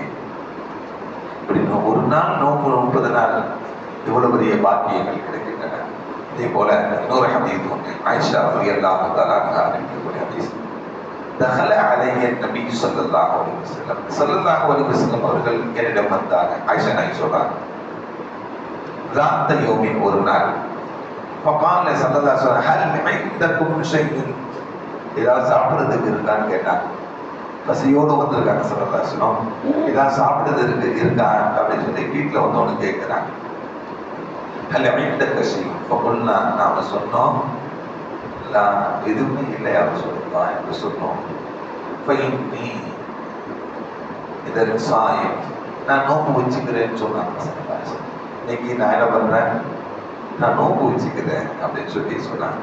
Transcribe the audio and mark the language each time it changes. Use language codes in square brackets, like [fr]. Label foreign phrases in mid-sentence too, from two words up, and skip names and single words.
[ta] இப்படி ஒரு நாள் நோன்பு நோன்பதனால் இவ்வளவு பெரிய பாக்கியங்கள் கிடைக்கின்றன. இதே போல இன்னொரு ஹதீஸ் ஒன்று ஆயிஷா [ar] رضي الله تعالى عنها [ta] அறிவிக்கக்கூடிய ஹதீஸ். [ar] دخل علي النبي صلى الله عليه وسلم صلى الله عليه وسلم [ta] அவர்கள் என்னிடம் வந்தாங்க. ஆயிஷா நாயகி சொல்றாங்க, [ar] ذات يوم [ta] ஒரு நாள் [ar] فقال صلى الله عليه وسلم هل عندكم شيء [ta] ஏதாவது சாப்பிடுறதுக்கு இருக்கான்னு கேட்டாங்க. பசியோடு வந்திருக்காங்க [ar] صلى الله عليه وسلم. [ta] ஏதாவது சாப்பிடுறதுக்கு இருக்கா அப்படின்னு சொல்லி வீட்டில் வந்தவனு கேட்கிறாங்க. [ar] هل عندك شيء فقلنا [ta] நாம சொன்னோம் எதுவுமே இல்லை யாரும் சொல்லலாம் என்று சொன்னோம். இதற்கு சாயம் நான் நோம்பு வச்சுக்கிறேன்னு சொன்னாங்க. இன்னைக்கு நான் என்ன பண்றேன், நான் நோம்பு வச்சுக்கிறேன் அப்படின்னு சொல்லி சொன்னாங்க.